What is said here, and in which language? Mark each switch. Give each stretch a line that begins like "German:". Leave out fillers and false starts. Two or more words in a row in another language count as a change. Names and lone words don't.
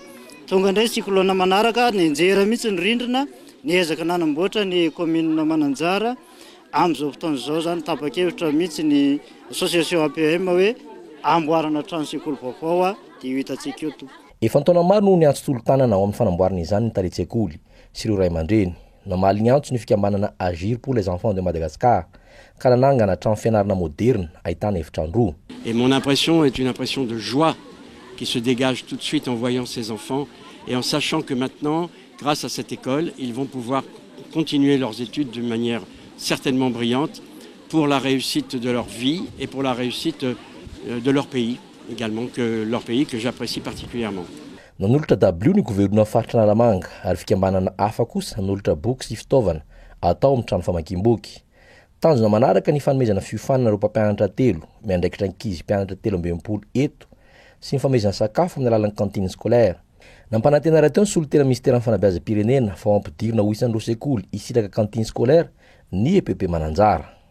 Malagasy: Tonga indray cyclone manaraka nenjera mihitsy ny rindrina niezaka nanamboatra ny commune Mananjara. Amin'izao fotoana izao zany tapa-kevitra mihitsy ny association APM hoe amboarana trano sekoly vaovao dia hitantsika eto. Efa taona maro no niantso tolo-tanana ao amin'ny fanamboarana izany ny tarehin-tsekoly sy ireo ray aman-dreny. Namaly ny antso ny fikambanana Agir pour les enfants de Madagascar ka nanangana trano fianarana moderne ahitana efitrano 2.
French: Et mon impression est une impression de joie qui se dégage tout de suite en voyant ces enfants et en sachant que maintenant, grâce à cette école, ils vont pouvoir continuer leurs études de manière certainement brillante pour la réussite de leur vie et pour la réussite de leur pays également, leur pays que j'apprécie particulièrement.
Malagasy: nanolotra w ny governoa faritra naramanga ary fikambanana hafa kosa nanolotra boky sy fitaovana atao amin'ny trano famakiam-boky. Tanjona manaraka ny fanomezana fiofanana ireo mpampianatra telo miandraikitra ankizy mpianatra 13 eto sy ny fanomezana sakafo amin'ny alalan'ny
French: cantine scolaire.
Malagasy: Nampanantena teo ny solotena ministera ny fanabeazam-pirenena fa ampidirina ho isan'ireo sekoly hisiraka
French: cantine scolaire
Malagasy: ny EPP Mananjara.